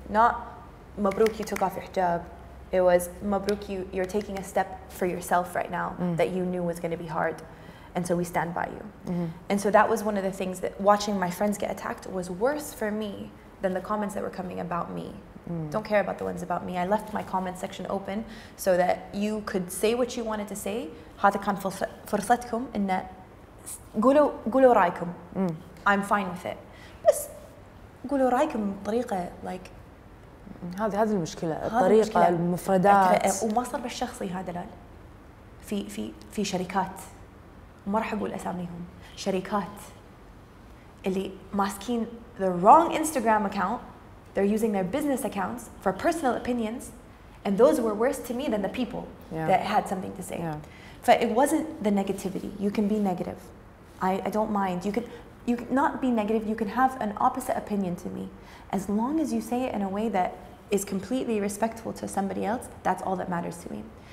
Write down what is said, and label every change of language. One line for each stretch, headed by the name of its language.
English: Not Mabruk, you took off your hijab. It was Mabruk, you're taking a step for yourself right now that you knew was going to be hard. And so we stand by you. And so that was one of the things that watching my friends get attacked was worse for me than the comments that were coming about me. Don't care about the ones about me. I left my comment section open so that you could say what you wanted to say.
Arabic: هذا كان فرصتكم إن قولوا رأيكم.
English: I'm fine with it.
Arabic: بس قولوا رأيكم بطريقة like هذه المشكلة، الطريقة، المفردات. وما صار بالشخصي هذا لا. في شركات، ما راح أقول أساميهم، شركات اللي ماسكين
English: the wrong Instagram account. They're using their business accounts for personal opinions, and those were worse to me than the people that had something to say. But it wasn't the negativity. You can be negative. I don't mind. You can not be negative. You can have an opposite opinion to me. As long as you say it in a way that is completely respectful to somebody else, that's all that matters to me.